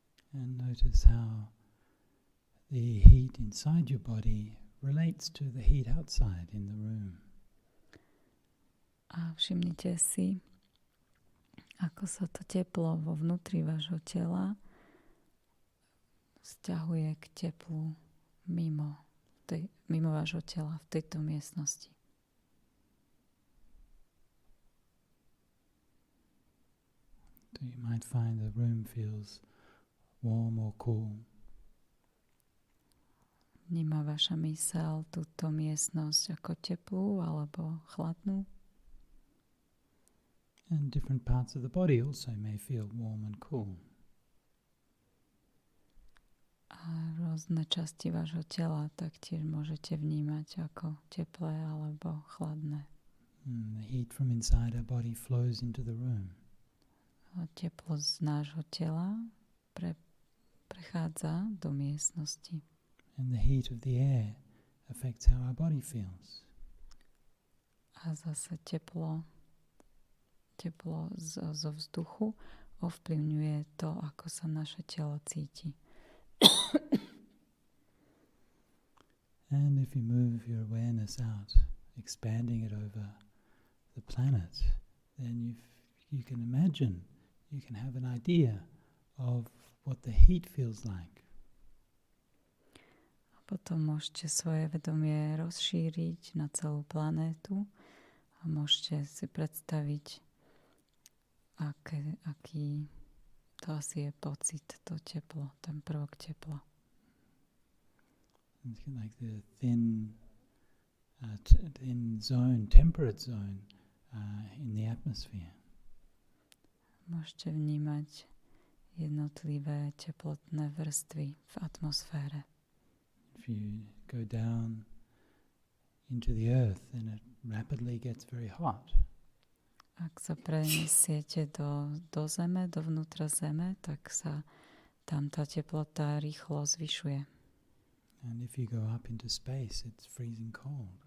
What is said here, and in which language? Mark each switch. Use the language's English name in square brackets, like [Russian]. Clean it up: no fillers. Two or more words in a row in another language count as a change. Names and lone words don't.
[English] And notice how the heat inside your body relates to the heat outside in the room. [Slovak] A všimnite si, ako sa to teplo vo vnútri vášho tela vzťahuje k teplu mimo vášho tela v tejto miestnosti. [English] So you might find the room feels warm or cool. [Slovak] Vníma vaša myseľ túto miestnosť ako teplú alebo chladnú? [English] And different parts of the body also may feel warm and cool. [Slovak] A rôzne časti vášho tela taktiež môžete vnímať ako teplé alebo chladné. [English] The heat from inside our body flows into the room. [Slovak] A teplo z nášho tela prechádza do miestnosti. [English] And the heat of the air affects how our body feels. [Slovak] A zase teplo zo vzduchu ovplyvňuje to, ako sa naše telo cíti. [English] And if you move your awareness out, expanding it over the planet, then you can imagine, you can have an idea of what the heat feels like. [Slovak] Potom môžete svoje vedomie rozšíriť na celú planétu a môžete si predstaviť, aký to asi je pocit, to teplo, ten prvok tepla. [English] It's like the thin zone, temperate zone in the atmosphere. [Slovak] Môžete vnímať jednotlivé teplotné vrstvy v atmosfére. [English] If you go down into the earth, then it rapidly gets very hot. [Slovak] Ak sa preniesiete do zeme, dovnútra zeme, tak sa tam tá teplota rýchlo zvyšuje. [English] And if you go up into space, it's freezing cold.